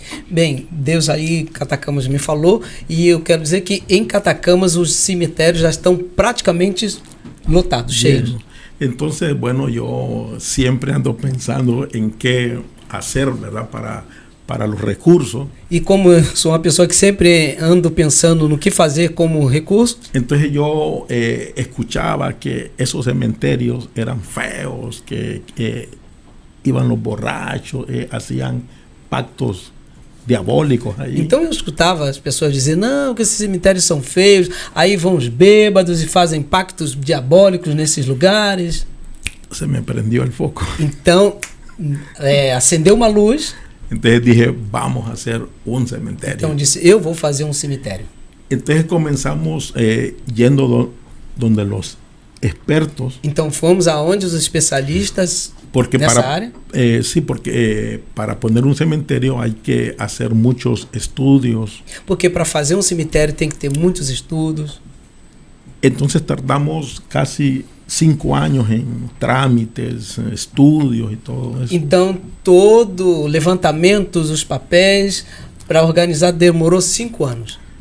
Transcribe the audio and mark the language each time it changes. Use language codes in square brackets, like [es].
[pt] Bem, Deus aí, Catacamas me falou, e eu quero dizer que em Catacamas os cemitérios já estão praticamente lotados, cheios. [es] Llenos. Entonces, bueno, yo siempre ando pensando en qué hacer, ¿verdad? Para los recursos. [pt] E como eu sou uma pessoa que sempre ando pensando no que fazer como recurso, [es] Entonces yo escuchaba que esos cementerios eran feos, que iban los borrachos, hacían pactos diabólicos ahí. [pt] então eu escutava as pessoas dizer, não, que esses cemitérios são feios, aí vão os bêbados e fazem pactos diabólicos nesses lugares. [es] Se me prendió el foco. [pt] Então, acendeu uma luz, [es] Entonces dije, vamos a hacer un cementerio. [pt] então eu disse, eu vou fazer um cemitério. [es] Entonces comenzamos yendo donde los expertos, [pt] Então fomos aonde os especialistas [es] porque [pt] nessa área. [es] sí, porque para poner un cementerio hay que hacer muchos estudios. [pt] Porque para fazer um cemitério tem que ter muitos estudos. [es] Entonces tardamos casi 5 años en trámites, estudios y todo eso. [pt] Então, todo levantamento dos papéis para organizar demorou 5 anos.